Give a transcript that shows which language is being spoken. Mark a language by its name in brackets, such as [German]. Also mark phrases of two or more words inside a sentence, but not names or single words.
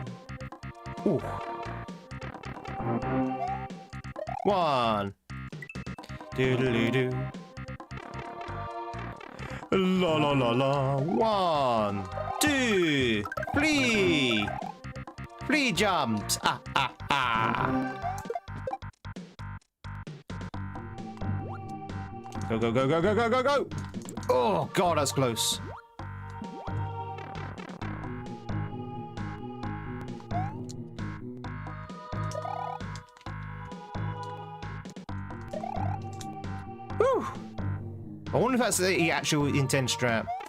[English] Ooh. 1. Do do do do. La la la la. 1, 2, 3. 3 jumps. Ah ah ah. Go, go, go, go, go, go, go, go! Oh, God, that's close. Whew! I wonder if that's the actual intense trap.